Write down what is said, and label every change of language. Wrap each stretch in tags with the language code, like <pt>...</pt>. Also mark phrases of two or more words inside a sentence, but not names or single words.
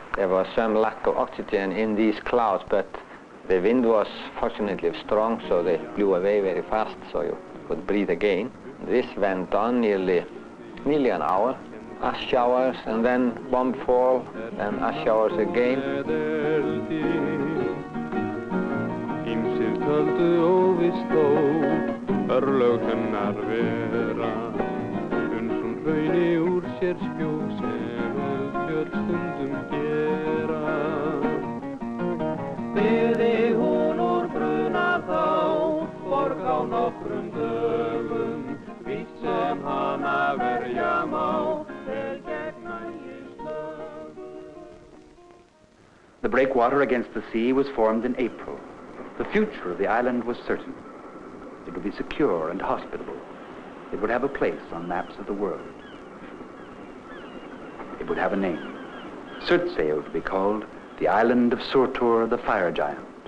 <en>There was some lack of oxygen in these clouds, but the wind was fortunately strong, so they blew away very fast, so you could breathe again. This went on nearly an hour. Ash showers, and then bomb fall, and ash showers again.</en> <is>Töldu óvist þó, örlög hennar vera, uns hún hrauni úr sér skjól sem öldfjöll stundum gera. Byði hún úr bruna þá, borg á nokkrum dögum, vítt sem hana verja má, vel gegn ægistögum.</is> <en>The breakwater against the sea was formed in April. The future of the island was certain. It would be secure and hospitable. It would have a place on maps of the world. It would have a name. Surtsey would be called the island of Surtur, the fire giant.</en>